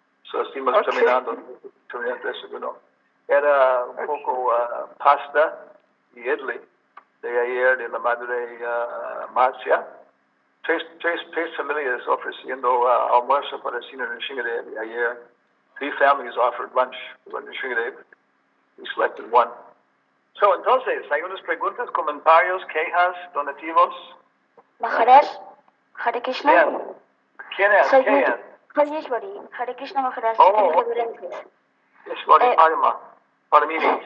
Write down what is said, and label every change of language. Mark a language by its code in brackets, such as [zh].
[es] So estamos terminando el desayuno. Era un poco pasta y idli de ayer de la madre Marcia. Tres familias ofreciendo almuerzo para el Senior Nishingadev ayer. [en] 3 families offered lunch for Nishingadev. We selected one. [es] So entonces, hay unas preguntas, comentarios, quejas, donativos. Maharaj, Hare Krishna. Bien. ¿Quién es? Soy ¿Quién es? Ishwari, Hare Krishna Maharaj. Oh, Reverencias. Ishwari Parma, para mí.